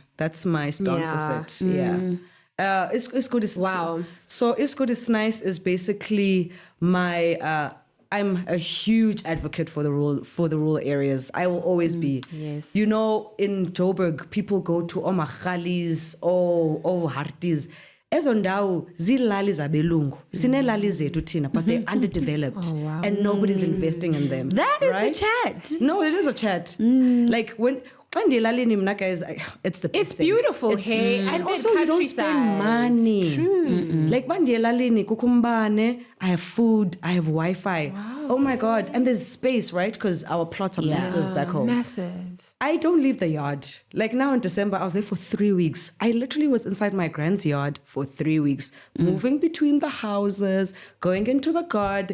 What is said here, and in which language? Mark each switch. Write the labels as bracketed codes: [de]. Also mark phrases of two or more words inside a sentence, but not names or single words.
[en] That's my stance Yeah. with it. Yeah. It's Good, It's Wow. So It's Good, It's Nice is basically my... I'm a huge advocate for the rural areas. I will always be. Yes. You know, in Joburg, people go to Omagalis, Harties. [xh] Ezo ndawo zilali zabelungu. Sinelali zethu thina, [en] but they're underdeveloped. And nobody's investing in them. That is right? a chat. No, it is a chat. Like when [xh] ndilalini mna [en] guys, it's the best It's thing. beautiful, hey. And also you don't spend money. True. Like [xh] bandilalini kukumbane, [en] I have food, I have Wi-Fi. Oh my God. And there's space, right? Because our plots are massive back home. Massive. I don't leave the yard. Like now in December, I was there for 3 weeks. I literally was inside my grand's yard for 3 weeks, moving between the houses, going into the garden.